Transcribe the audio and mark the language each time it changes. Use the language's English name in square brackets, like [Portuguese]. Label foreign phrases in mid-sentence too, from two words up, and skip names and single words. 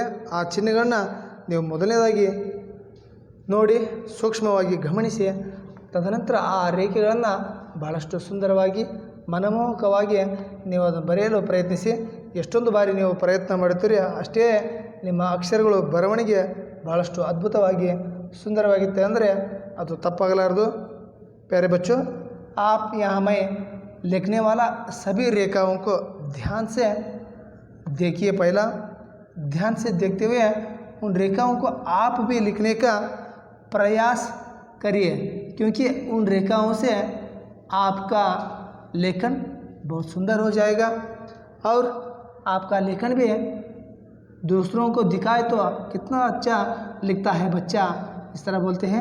[Kannada] ಆ ಚಿಹ್ನೆಗಳನ್ನ ನೀವು ಮೊದಲನೇದಾಗಿ ನೋಡಿ ಸೂಕ್ಷ್ಮವಾಗಿ ಗಮನಿಸಿ, ತದನಂತರ ಆ ರೇಖೆಗಳನ್ನು ಭಾಳಷ್ಟು ಸುಂದರವಾಗಿ ಮನಮೋಹಕವಾಗಿ ನೀವು ಅದನ್ನು ಬರೆಯಲು ಪ್ರಯತ್ನಿಸಿ। ಎಷ್ಟೊಂದು ಬಾರಿ ನೀವು ಪ್ರಯತ್ನ ಮಾಡುತ್ತೀರಿ ಅಷ್ಟೇ ನಿಮ್ಮ ಅಕ್ಷರಗಳು ಬರವಣಿಗೆ ಭಾಳಷ್ಟು ಅದ್ಭುತವಾಗಿ ಸುಂದರವಾಗಿತ್ತೆ ಅಂದರೆ ಅದು ತಪ್ಪಾಗಲಾರದು। [Hindi] प्यारे बच्चों, आप यहाँ मैं लिखने वाला सभी रेखाओं को ध्यान से देखिए। पहला ध्यान से देखते हुए उन रेखाओं को आप भी लिखने का प्रयास करिए, क्योंकि उन रेखाओं से आपका लेखन बहुत सुंदर हो जाएगा और आपका लेखन भी दूसरों को दिखाए तो कितना अच्छा लिखता है बच्चा, इस तरह बोलते हैं।